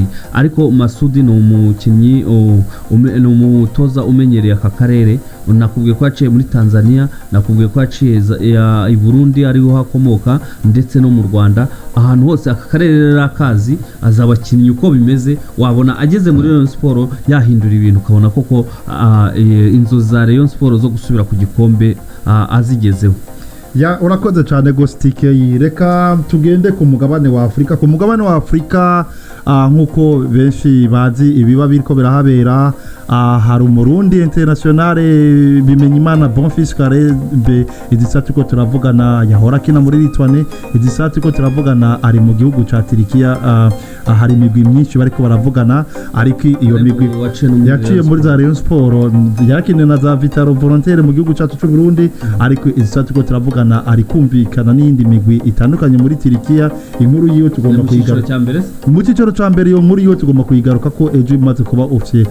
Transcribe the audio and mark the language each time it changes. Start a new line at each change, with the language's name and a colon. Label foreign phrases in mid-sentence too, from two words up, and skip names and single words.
Rundi: ariko Masudi ni umukinnyi ni umutoza umenyereye aka karere nakubwiye ko yaciye muri Tanzania nakubwiye ko yaciye i Burundi ariho hakomoka ndetse no mu Rwanda ahantu hose aka karere rakazi azabakinnyi uko bimeze wabona ageze muri Rayon Sport yahindura ibintu ukabona koko inzozi za Rayon Sport zo gusubira ku gikombe azigezeho urakoze cyane gositike reka tugende ku mugabane wa Afrika nkuko benshi bazi ibiba biriko birahabera hari umurundi internationale Bimenyimana Bonfils Karebe idisatu ko turavugana yahora kina muri Litwane idisatu ko turavugana ari mu gihugu ca Turikiya hari imigwi myinshi bariko baravugana ariko iyo migwi yaciye muri za Rayon Sport yakine na za Vitaro Volontaire mu gihugu cyacu cy'u Burundi ariko idisatu ko turavugana ari kumvikana n'indi migwi itandukanye muri Turikiya inkuru yiwe tugomba kuyigaruka mu cyiciro cya mbere iyo nkuru yiwe tugomba kuyigaruka ko ejo imaze kuba officiel